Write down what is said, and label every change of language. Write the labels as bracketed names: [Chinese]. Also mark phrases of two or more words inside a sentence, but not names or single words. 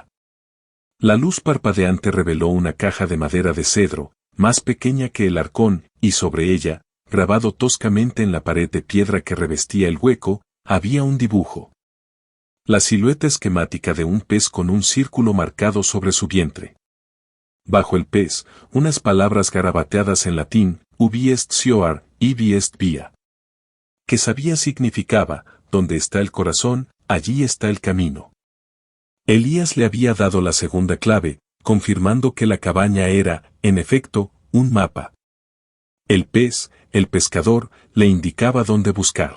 [Spanish] La luz parpadeante reveló una caja de madera de cedro, más pequeña que el arcón, y sobre ella, grabado toscamente en la pared de piedra que revestía el hueco, había un dibujo. La silueta esquemática de un pez con un círculo marcado sobre su vientre. Bajo el pez, unas palabras garabateadas en latín, [Latin] ubi est sioar, ibi est via. [Spanish] Que sabía significaba, donde está el corazón, allí está el camino. Elías le había dado la segunda clave, confirmando que la cabaña era, en efecto, un mapa. El pescador, le indicaba dónde buscar.